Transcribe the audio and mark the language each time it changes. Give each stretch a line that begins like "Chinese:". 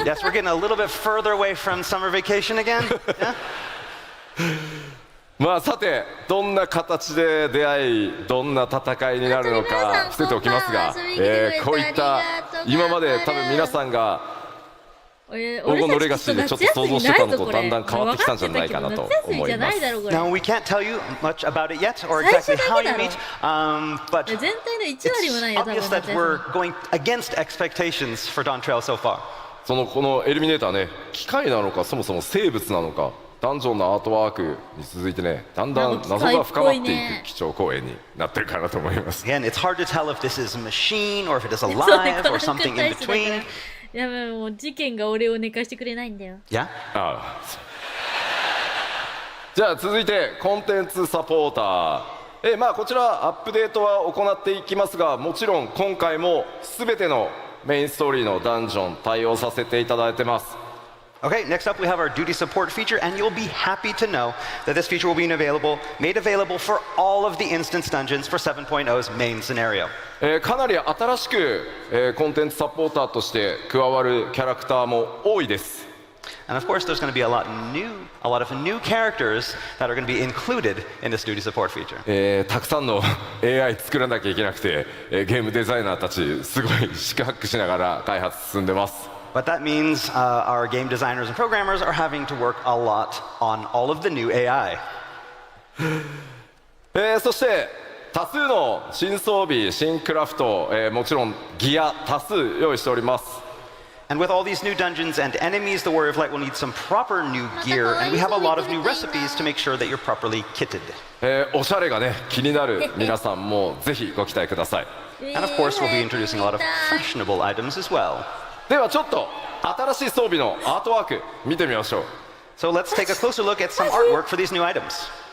English: Yes, we're getting a little bit further away from summer vacation again. Yeah?
Japanese: まあさてどんな形で出会いどんな戦いになるのか伏せておきますが、こういった今まで多分皆さんが黄金のレガシーでちょっと想像してたのとだんだん変わってきたんじゃないかなと思います。
English: Now we can't tell you much about it yet or exactly how you meet, but it's obvious that we're going against expectations for Dawn Trail so far.
Japanese: このエリミネーターね、機械なのかそもそも生物なのか、ダンジョンのアートワークに続いてね、だんだん謎が深まっていく基調講演になってるかなと思います。
English: Again, it's hard to tell if this is a machine or if it is alive or something in between.
Japanese: やばい、もう事件が俺を寝かしてくれないんだよ。
English: Yeah?
Japanese: じゃあ続いてコンテンツサポーター。まあこちらアップデートは行っていきますが、もちろん今回も全てのメインストーリーのダンジョン対応させていただいてます。
English: Okay, next up we have our duty support feature, and you'll be happy to know that this feature will be made available for all of the instance dungeons for 7.0's main scenario.
Japanese: かなり新しく、コンテンツサポーターとして加わるキャラクターも多いです。
English: And of course, there's going to be a lot of new characters that are going to be included in this duty support feature.
Japanese: たくさんの AI 作らなきゃいけなくて、ゲームデザイナーたちすごい四苦八苦しながら開発進んでます。
English: But that means our game designers and programmers are having to work a lot on all of the new AI.
Japanese: そして多数の新装備、新クラフト、もちろんギア多数用意しております。
English: And with all these new dungeons and enemies, the Warrior of Light will need some proper new gear, and we have a lot of new recipes to make sure that you're properly kitted.
Japanese: おしゃれがね気になる皆さんもぜひご期待ください。
English: And of course, we'll be introducing a lot of fashionable items as well.
Japanese: ではちょっと新しい装備のアートワーク見てみましょう。
English: So let's take a closer look at some artwork for these new items.